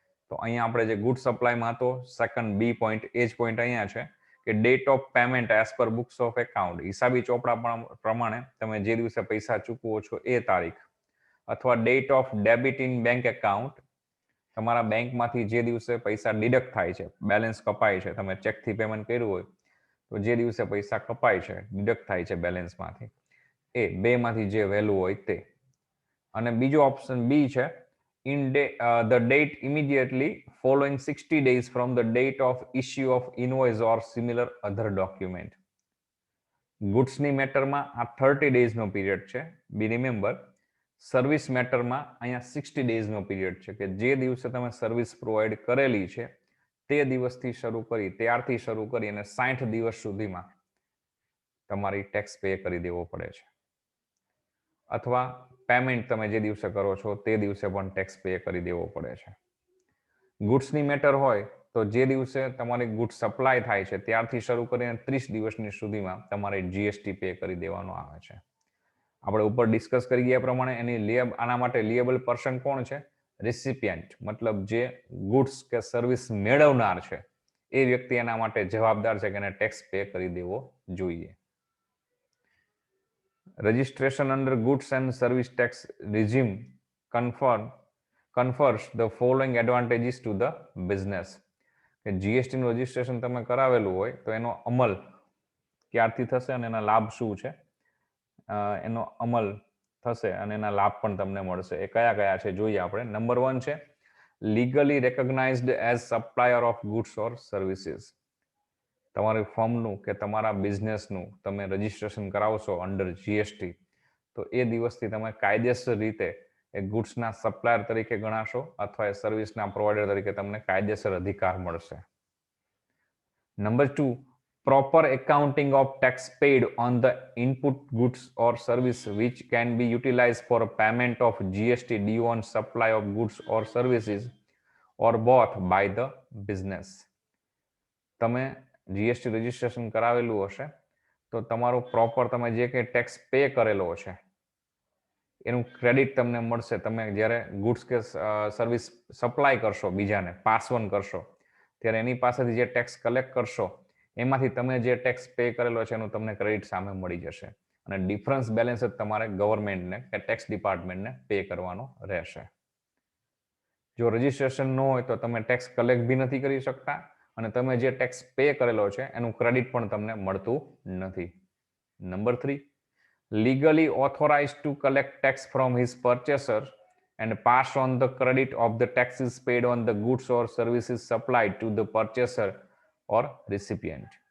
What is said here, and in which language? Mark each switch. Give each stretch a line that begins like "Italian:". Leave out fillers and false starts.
Gujarati: તો અહીંયા આપણે જે ગુડ સપ્લાયમાં તો સેકન્ડ બી પોઈન્ટ એ જ પોઈન્ટ અહીંયા છે કે
English: date of payment as per books of account,
Gujarati: હિસાબી ચોપડા પ્રમાણે તમે જે દિવસે પૈસા ચૂકવો છો એ તારીખ, અથવા
English: date of debit in bank account,
Gujarati: તમારા બેંકમાંથી જે દિવસે પૈસા ડિડક્ટ થાય છે, બેલેન્સ કપાય છે, તમે ચેકથી પેમેન્ટ કર્યું હોય તો જે દિવસે પૈસા કપાય છે, ડિડક્ટ થાય છે બેલેન્સમાંથી, એ બેમાંથી જે વહેલું હોય તે. અને બીજો ઓપ્શન બી છે
English: the date immediately following 60 days from the date of issue of invoice or similar other document.
Gujarati: ગુડ્સની મેટરમાં આ 30 ડેઝનો પીરિયડ છે.
English: be remember,
Gujarati: સર્વિસ મેટરમાં અહીંયા 60 ડેઝનો પીરિયડ છે કે જે દિવસે તમે સર્વિસ પ્રોવાઈડ કરેલી છે તે દિવસથી શરૂ કરી, ત્યારથી શરૂ કરી અને 60 દિવસ સુધીમાં તમારી ટેક્સ પે કરી દેવો પડે છે. અથવા પેમેન્ટ તમે જે દિવસે કરો છો તે દિવસે પણ ટેક્સ પે કરી દેવો પડે છે. ગુડ્સની મેટર હોય તો જે દિવસે તમારી ગુડ્સ સપ્લાય થાય છે ત્યારથી શરૂ કરીને 30 દિવસની સુધીમાં તમારે જીએસટી પે કરી દેવાનો આવે છે. આપણે ઉપર ડિસ્કસ કરી ગયા પ્રમાણે આના માટે લિયેબલ પર્સન કોણ છે? રિસિપિયન્ટ, મતલબ જે ગુડ્સ કે સર્વિસ મેળવનાર છે એ વ્યક્તિ એના માટે જવાબદાર છે કે એને ટેક્સ પે કરી દેવો જોઈએ.
English: Registration under goods and service tax regime confers the following advantages to the business.
Gujarati: કે જીએસટી નું રજીસ્ટ્રેશન તમે કરાવેલું હોય તો એનો અમલ ક્યારથી થશે અને એના લાભ શું છે, એનો અમલ થશે અને એના લાભ પણ તમને મળશે. એ કયા કયા છે જોઈએ આપણે.
English: Number 1 છે legally recognised as supplier of goods or services.
Gujarati: તમારી ફર્મનું કે તમારા બિઝનેસનું તમે રજીસ્ટ્રેશન કરાવશો અંડર જીએસટી તો એ દિવસથી તમે કાયદેસર રીતે એ ગુડ્સના સપ્લાયર તરીકે ગણાશો અથવા એ સર્વિસના પ્રોવાઈડર તરીકે તમને કાયદેસર અધિકાર મળશે.
English: Number 2, proper accounting of tax paid on the input goods or service which can be utilized for payment of GST due on supply of goods or services or both by the business.
Gujarati: તમે GST registration કરાવેલું હશે તો તમારું proper તમે જે કંઈ tax pay કરેલો છે એનું ક્રેડિટ તમને મળશે. તમે જ્યારે ગુડ્સ કે સર્વિસ સપ્લાય કરશો, બીજાને પાસ ઓન કરશો, ત્યારે એની પાસેથી જે ટેક્સ કલેક્ટ કરશો એમાંથી તમે જે ટેક્સ પે કરેલો છે એનું તમને ક્રેડિટ સામે મળી જશે અને ડિફરન્સ બેલેન્સ જ તમારે ગવર્મેન્ટને કે ટેક્સ ડિપાર્ટમેન્ટને પે કરવાનો રહેશે. જો રજીસ્ટ્રેશન ન હોય તો તમે ટેક્સ કલેક્ટ બી નથી કરી શકતા અને તમે જે ટેક્સ પે કરેલો છે એનું ક્રેડિટ પણ તમને મળતું નથી.
English: Number 3, legally authorized to collect tax from his purchaser and pass on the credit of the taxes paid on the goods or services supplied to the purchaser or recipient.